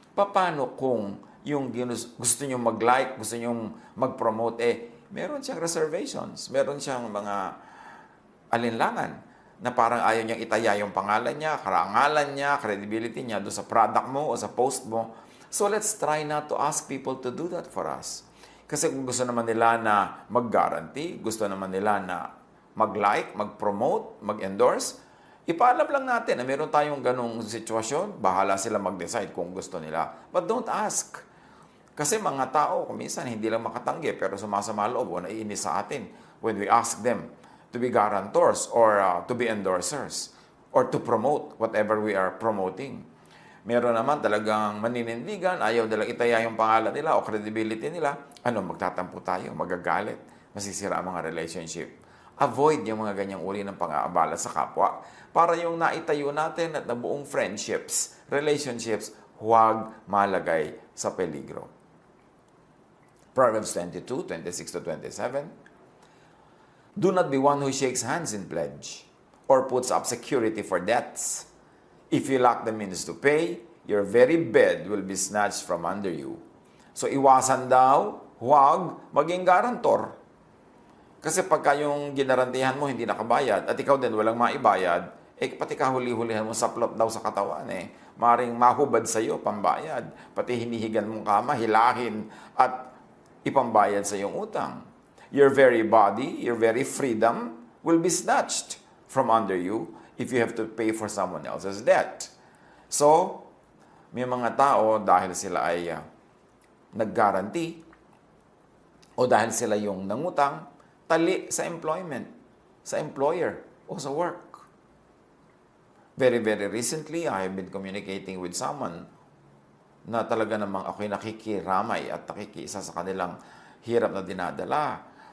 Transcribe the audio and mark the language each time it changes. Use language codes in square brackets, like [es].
[tl] Paano kung yung gusto nyo mag-like, gusto nyo mag-promote, meron siyang reservations, meron siyang mga alinlangan na parang ayaw niyang itaya yung pangalan niya, karangalan niya, credibility niya doon sa product mo o sa post mo. [en] So let's try not to ask people to do that for us. [tl] Kasi kung gusto naman nila na mag-guarantee, gusto naman nila na mag-like, mag-promote, mag-endorse, ipaalam lang natin na meron tayong ganong sitwasyon, bahala sila mag-decide kung gusto nila. [en] But don't ask. [tl] Kasi mga tao, kuminsan hindi lang makatanggi, pero sumasama loob o naiinis sa atin [en] when we ask them to be guarantors or to be endorsers. or to promote whatever we are promoting. [tl] Meron naman talagang maninindigan, ayaw nilang itaya yung pangalan nila o credibility nila. Ano, magtatampo tayo, magagalit, masisira ang mga relationship. Avoid yung mga ganyang uri ng pang-aabala sa kapwa para yung naitayo natin at nabuong friendships, relationships, huwag malagay sa peligro. [en] Proverbs 22:26-27. Do not be one who shakes hands in pledge or puts up security for debts. If you lack the means to pay, your very bed will be snatched from under you. [tl] So iwasan daw, huwag maging garantor. Kasi pagka yung ginarantihan mo hindi nakabayad at ikaw din walang maibayad, pati kahuli-hulihan mo saplot daw sa katawan Maring mahubad sa iyo pambayad, pati hinihigan mong kama, hilahin at ipambayad sa iyong utang. [en] Your very body, your very freedom will be snatched from under you if you have to pay for someone else's debt. [tl] So, may mga tao dahil sila ay nag-guarantee o dahil sila yung nangutang, tali sa employment, sa employer o sa work. [en] Very, very recently, I have been communicating with someone [tl] na talaga namang ako'y nakikiramay at nakikiisa sa kanilang hirap na dinadala.